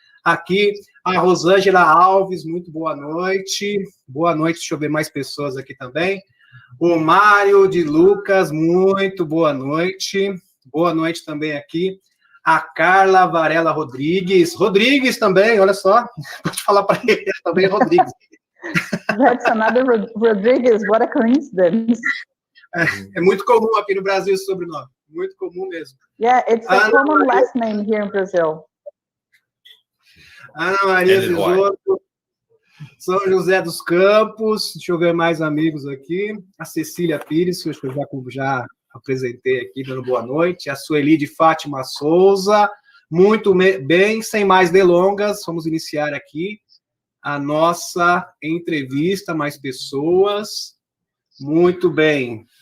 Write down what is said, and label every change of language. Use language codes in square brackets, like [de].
[pt] Aqui, a Rosângela Alves, muito boa noite. Boa noite, deixa eu ver mais pessoas aqui também. O Mário de Lucas, muito boa noite. Boa noite também aqui. A Carla Varela Rodrigues. Rodrigues também, olha só. Pode falar para ele também, Rodrigues. [en] That's another Rodrigues, what a coincidence. [pt] É muito comum aqui no Brasil esse sobrenome. Muito comum mesmo. [en] Yeah, it's a common last name here in Brazil. [pt] Ana Maria Cisoto, São José dos Campos, deixa eu ver mais amigos aqui, a Cecília Pires, que eu já apresentei aqui, dando boa noite, a Sueli de Fátima Souza, muito bem, sem mais delongas, vamos iniciar aqui a nossa entrevista, mais pessoas, muito bem.